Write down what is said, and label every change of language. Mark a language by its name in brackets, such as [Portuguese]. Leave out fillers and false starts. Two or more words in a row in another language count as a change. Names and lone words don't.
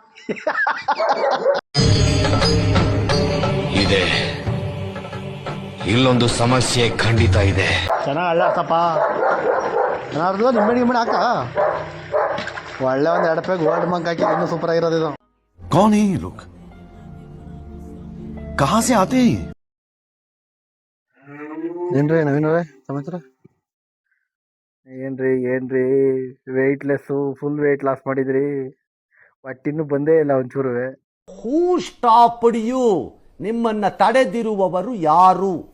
[Kannada] ಇದೆ. ಇಲ್ಲೊಂದು ಸಮಸ್ಯೆ ಖಂಡಿತ ಇದೆ. ಚೆನ್ನಾಗಿ ಅಳ್ಳಾಡ್ತಪ್ಪ. ಅರ್ಧ ನಿಂಬೆ ಹಾಕ ಒಳ್ಳೆ ಒಂದು 2 ರೂಪಾಯಿ ಗೋಲ್ಡ್ ಮಂಕ್ ಹಾಕಿ ಇನ್ನೂ ಸೂಪರ್ ಆಗಿರೋದು ಇದು. [Hindi] कौन है ये लोग? कहां से आते हैं? [Kannada] ಏನ್ರಿ ನವೀನವ್ರೆ ಸಮಾಚಾರ? ಏನ್ರಿ ವೆಯ್ಟ್ಲೆಸ್ಸು, [English] full weight loss [Kannada] ಮಾಡಿದ್ರಿ, ಒಟ್ಟಿನ್ನೂ ಬಂದೇ ಇಲ್ಲ ಒಂಚೂರು. [English] Who stopped you? [Kannada] ನಿಮ್ಮನ್ನ ತಡೆದಿರುವವರು ಯಾರು?